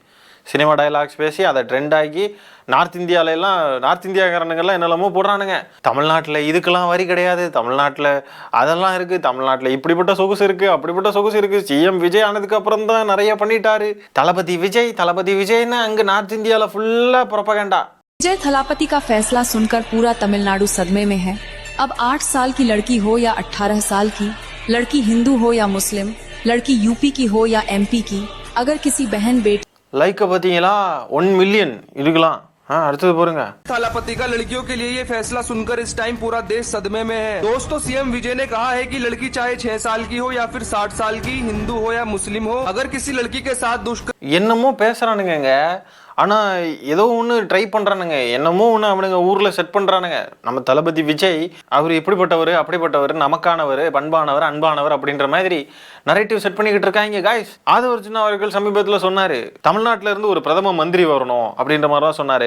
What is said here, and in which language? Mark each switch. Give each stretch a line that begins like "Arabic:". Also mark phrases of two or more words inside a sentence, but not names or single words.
English: cinema dialogues
Tamil: பேசி அதை ட்ரெண்ட் ஆகி நார்த் இந்தியாக்காரனுங்கெல்லாம் என்னெல்லாமோ போடுறானுங்க. தமிழ்நாட்டில் இதுக்கெல்லாம் வரி கிடையாது, தமிழ்நாட்டில் அதெல்லாம் இருக்குது, தமிழ்நாட்டில் இப்படிப்பட்ட சொகுசு இருக்குது, அப்படிப்பட்ட சொகுசு இருக்குது. சிஎம் விஜய் ஆனதுக்கு அப்புறம் தான் நிறைய பண்ணிட்டாரு. தளபதி விஜய்னு அங்கே நார்த் இந்தியாவில் ஃபுல்லாக ப்ரொபகண்டா.
Hindi: विजय थलापति का फैसला सुनकर पूरा तमिलनाडु सदमे में है। अब 8 साल की लड़की हो या 18 साल की, लड़की हिंदू हो या मुस्लिम, लड़की यूपी की हो या एमपी की, अगर किसी बहन बेटी
Tamil: லைக் பார்த்தீங்களா 1 மில்லியன் இருக்கலாம். அடுத்தது பாருங்க.
Hindi: थलापति का लड़कियों के लिए ये फैसला सुनकर इस टाइम पूरा देश सदमे में है। दोस्तों, सीएम विजय ने कहा है कि लड़की चाहे 6 साल की हो या फिर 60 साल की, हिंदू हो या मुस्लिम हो, अगर किसी लड़की के साथ दुष्कर्म
Tamil: என்னமோ பேசுறானுங்க. ஆனால் ஏதோ ஒன்று ட்ரை பண்ணுறானுங்க, என்னமோ ஒன்று அவனுங்க ஊரில் செட் பண்ணுறானுங்க. நம்ம தளபதி விஜய் அவர் இப்படிப்பட்டவர் அப்படிப்பட்டவர், நமக்கானவர், பண்பானவர், அன்பானவர் அப்படின்ற மாதிரி
English: narrative set
Tamil: பண்ணிக்கிட்டு இருக்காங்க காய்ஸ். ஆதவர்ஜுனா அவர்கள் சமீபத்தில் சொன்னார், தமிழ்நாட்டில் இருந்து ஒரு பிரதம மந்திரி வரணும் அப்படின்ற மாதிரி தான் சொன்னார்.